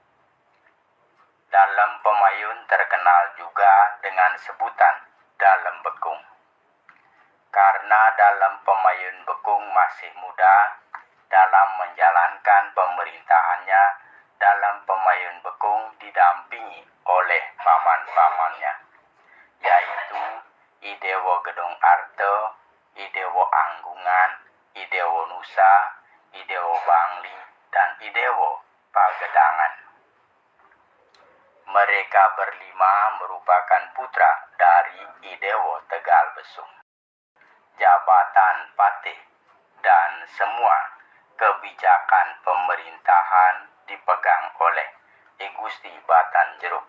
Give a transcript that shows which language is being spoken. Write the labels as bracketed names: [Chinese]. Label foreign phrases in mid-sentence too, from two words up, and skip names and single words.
[Indonesian] Dalem Pemayun terkenal juga dengan sebutan Dalem Bekung. Karena Dalem Pemayun Bekung masih muda, dalam menjalankan pemerintahannya, Dalem Pemayun Bekung didampingi oleh paman-pamannya, yaitu Idewo Gedong Arte, Idewo Anggungan, Idewo Nusa, Idewo Bangli, dan Idewo Pagedangan. Mereka berlima merupakan putra dari Idewo Tegal Besung. Jabatan patih dan semua kebijakan pemerintahan dipegang oleh I Gusti Batanjeruk.